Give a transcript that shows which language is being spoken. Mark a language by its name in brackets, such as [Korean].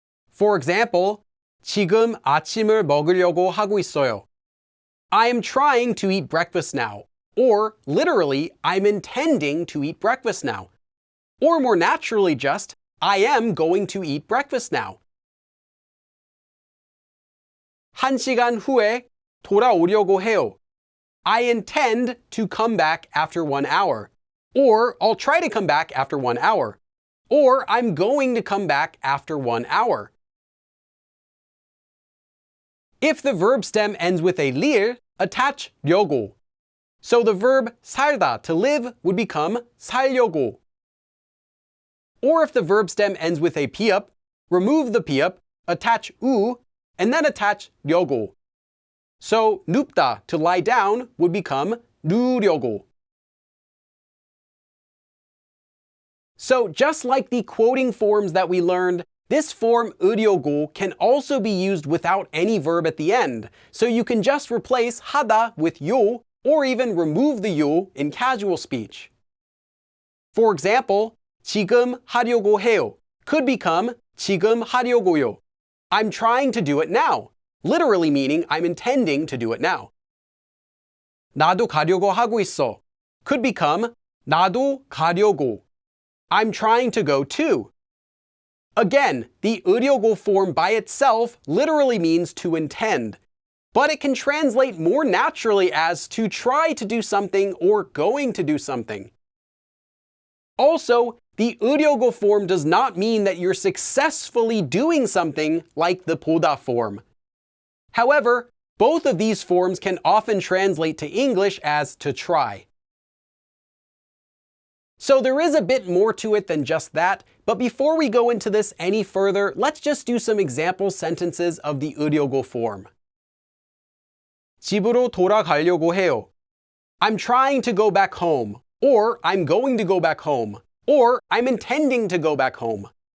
[English] For example, [Korean] 지금 아침을 먹으려고 하고 있어요. [English] I am trying to eat breakfast now. Or, literally, I'm intending to eat breakfast now. Or more naturally just, I am going to eat breakfast now. [Korean] 1시간 후에 돌아오려고 해요. [English] I intend to come back after 1 hour. Or, I'll try to come back after 1 hour. Or, I'm going to come back after 1 hour. If the verb stem ends with a lir, attach 려고. So the verb 살다, to live, would become 살려고. Or if the verb stem ends with a piup, remove the piup, attach 우, and then attach 려고. So 눕다, to lie down, would become 누려고. So just like the quoting forms that we learned, this form 으려고 can also be used without any verb at the end, so you can just replace 하다 with 요, or even remove the 요 in casual speech. For example, [Korean] 지금 하려고 해요 [English] could become [Korean] 지금 하려고요. [English] I'm trying to do it now, literally meaning I'm intending to do it now. [Korean] 나도 가려고 하고 있어 [English] could become [Korean] 나도 가려고. [English] I'm trying to go too. Again, the 으려고 form by itself literally means to intend, but it can translate more naturally as to try to do something or going to do something. Also, the 으려고 form does not mean that you're successfully doing something like the 보다 form. However, both of these forms can often translate to English as to try. So there is a bit more to it than just that, but before we go into this any further, let's just do some example sentences of the 으려고 form. 집으로 돌아가려고 해요. I'm trying to go back home, or I'm going to go back home, or I'm intending to go back home.